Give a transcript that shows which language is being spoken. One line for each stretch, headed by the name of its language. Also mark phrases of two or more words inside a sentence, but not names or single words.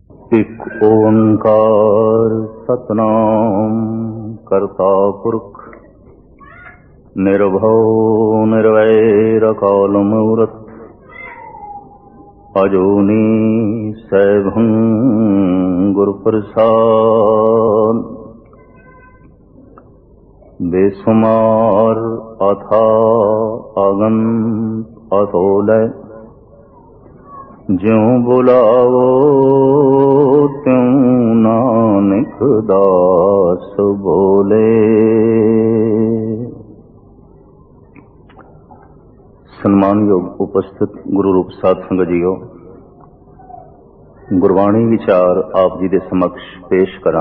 Punjabi: ਇਕ ਓਂਕਾਰ ਸਤਨਾਮ ਕਰਤਾ ਪੁਰਖ ਨਿਰਭਵ ਨਿਰਵੈਰ ਅਕਾਲ ਮੂਰਤ ਅਜੂਨੀ ਸੈਭੰ ਗੁਰੂ ਪ੍ਰਸਾਦ ਬੇਸੁਮਾਰ ਅਥਾ ਅਗੰਤ ਅਤੋਲਯ ਜਿਉਂ ਬੁਲਾਵੋ ਤਿਉਂ ਨਾਨਕ ਦਾਸ ਬੋਲੇ। ਸਨਮਾਨਯੋਗ ਉਪਸਥਿਤ ਗੁਰੂ ਰੂਪ ਸਾਧ ਸੰਗਤ ਜੀਓ, ਗੁਰਬਾਣੀ ਵਿਚਾਰ ਆਪ ਜੀ ਦੇ ਸਮਕਸ਼ ਪੇਸ਼ ਕਰਾਂ।